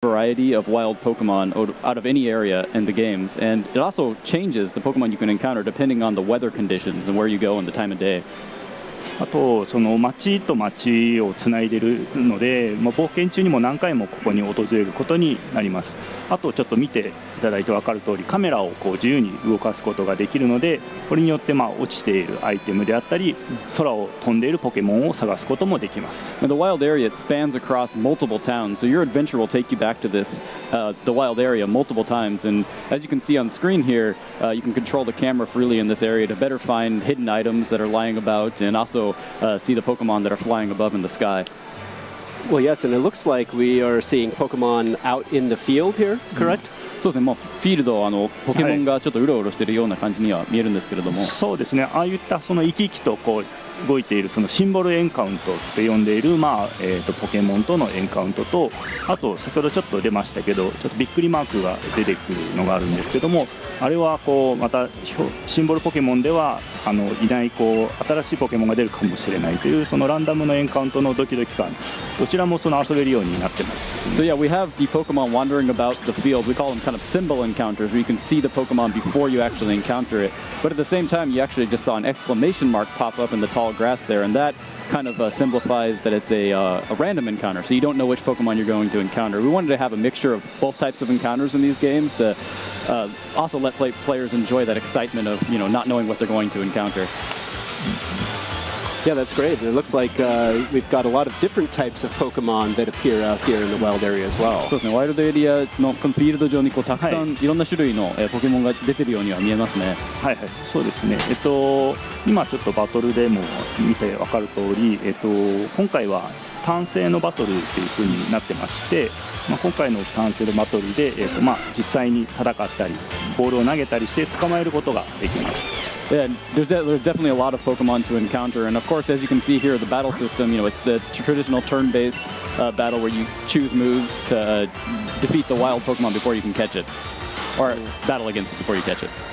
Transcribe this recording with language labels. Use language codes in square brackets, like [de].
[en] variety of wild Pokemon out of any area in the games, and it also changes the Pokemon you can encounter depending on the weather conditions and where you go and the time of day. [ja] あとその町と町をつないでいるので、冒険中にも何回もここに訪れることになります。あとちょっと見ていただいて分かる通り、カメラをこう自由に動かすことができるので、これによって落ちているアイテムであったり、空を飛んでいるポケモンを探すこともできます。 [en] The wild area it spans across multiple towns, so your adventure will take you back to this the wild area multiple times. And as you can see on screen here, you can control the camera freely in this area to better find hidden items that are lying about, and also see the Pokemon that are flying above in the sky. Well, yes, and it looks like we are seeing Pokemon out in the field here, correct? [ja] そうですね、フィールドポケモンがちょっとうろうろしているような感じには見えるんですけれども、そうですね、ああいったその生き生きとこう動いているそのシンボルエンカウントって呼んでいる、ポケモンとのエンカウントと、あと先ほどちょっと出ましたけど、ちょっとびっくりマークが出てくるのがあるんですけども、あれはこうまたシンボルポケモンではいない新しいポケモンが出るかもしれないというそのランダムのエンカウントのドキドキ感、どちらもその遊べるようになってます。 [en] So yeah, we have the Pokemon wandering about the field. We call them kind of symbol encounters, where you can see the Pokemon before you actually encounter it. But at the same time, you actually just saw an exclamation mark pop up in the tall grass there, and that kind of simplifies that it's a random encounter, so you don't know which Pokemon you're going to encounter. We wanted to have a mixture of both types of encounters in these games to also let players enjoy that excitement of not knowing what they're going to encounter. Yeah, that's great. It looks like we've got a lot of different types of Pokemon that appear out here in the wild area as well. [ja] そうですね、ワイルドエリアのこのフィールド上にたくさんいろんな種類のポケモンが出てるようには見えますね。はいはい、そうですね。今ちょっとバトルでも見て分かる通り、今回は単性のバトルという風になってまして、今回の単性のバトルで、実際に戦ったりボールを投げたりして捕まえることができます。 [en] Yeah, there's definitely a lot of Pokemon to encounter, and of course, as you can see here, the battle system, it's the traditional turn-based battle where you choose moves to defeat the wild Pokemon before you can catch it, or battle against it before you catch it.